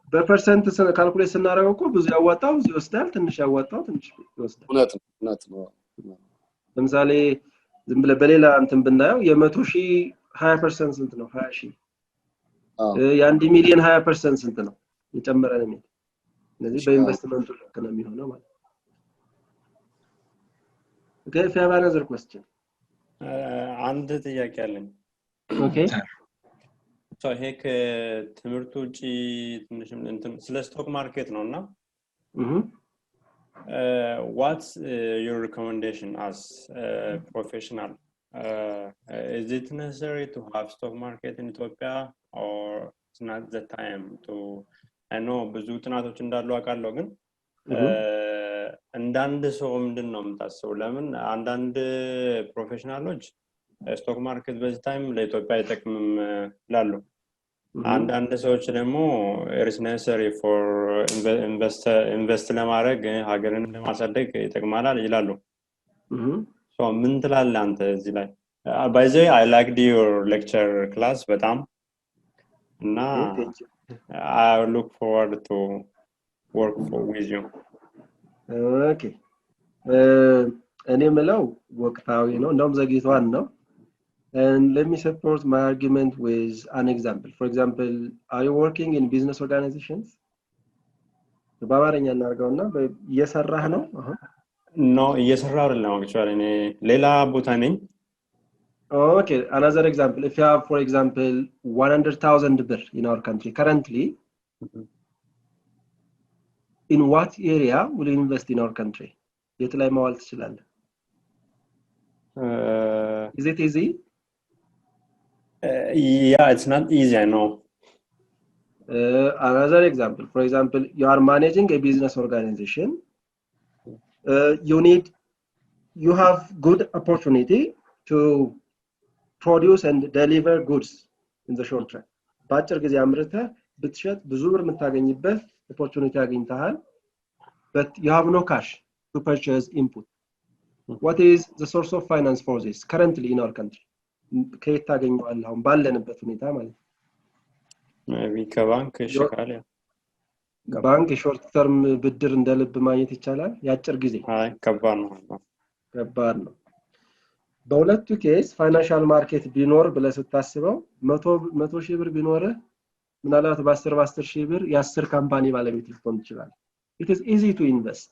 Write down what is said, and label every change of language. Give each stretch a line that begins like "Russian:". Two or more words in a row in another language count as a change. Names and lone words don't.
Amharic: በፐርሰንት ካልኩሌት ስናደርገው እኮ ብዙ ያዋጣው ብዙ ይወስዳል ትንሽ ያዋጣው ትንሽ ይወስዳል እውነት ነው ለምሳሌ ዝም ብለ በሌላ እንትን ብናየው የ100,000 20% ስንት ነው 20,000 የ1 ሚሊዮን 20% ስንት ነው የጨመረ ነው ስለዚህ በኢንቨስትመንቱ ልክ ነው የሚሆነው ማለት
English: Okay, if you have another question.
Amharic: አንድ ጥያቄ አለኝ
English: Okay. So
Amharic: ሄክ ትምርቱ ውጪ ትንሽም እንትን ስለ
English: stock market ነውና what's your recommendation as a professional is it necessary to have stock market in Ethiopia or it's not the time to I know
Amharic: ብዙ ጥናቶች እንዳሉ አውቃለሁ ግን አንዳንድ ሰው ምንድነው የምታስበው ለምን አንዳንድ ፕሮፌሽናሎች
English: stock market
Amharic: በዚህ ታይም ለኢትዮጵያ አይጠቅምም ይላሉ አንዳንድ ሰዎች ደግሞ
English: it is necessary for invest
Amharic: ለማድረግ ሀገርን ለማሳደግ ይጠቅማል ይላሉ
English: so
Amharic: ምን ትላለህ አንተ እዚህ ላይ
English: by the way I liked your lecture class
Amharic: በጣም እና
English: I look forward to work with you Okay.
Amharic: እኔ ምለው ወቅታዊ ነው እንደውም ዘግይቷል ነው
English: and let me support my argument with an example for example are you working in business organizations
Amharic: በአማርኛ እናርጋውና እየሰራህ ነው no እየሰራው አይደለም actually እኔ ሌላ ቦታ ነኝ
English: okay another example if you have for example 100,000 birr in our country currently in what area will you invest in our country
Amharic: የት ላይ ማዋል ትችላለህ
English: is it easy yeah it's not easy I know another example for example you are managing a business organization you need you have good opportunity to produce and deliver goods in the short term.
Amharic: በአጭር ጊዜ አምርተህ ብትሸጥ ብዙ ብር የምታገኝበት opportunity አግኝተሃል,
English: but you have no cash to purchase input. What is the source of finance for this currently in our country?
Amharic: ከየት ታገኘዋለህ አሁን ባለንበት ሁኔታ ማለት ነው? maybe ከባንክ ይሻላል። ባንክ
English: short term
Amharic: ብድር እንደልብ ማግኘት ይቻላል? ያጭር ጊዜ አይ ከባድ ነው። በሁለቱ ኬስ
English: financial market
Amharic: ቢኖር ብለህ ስታስበው 100 ሺህ ብር ቢኖር ምናልባት በ10 ሺህ ብር የ10 ካምፓኒ ባለቤት ልትሆን ይችላል።
English: it is easy to invest።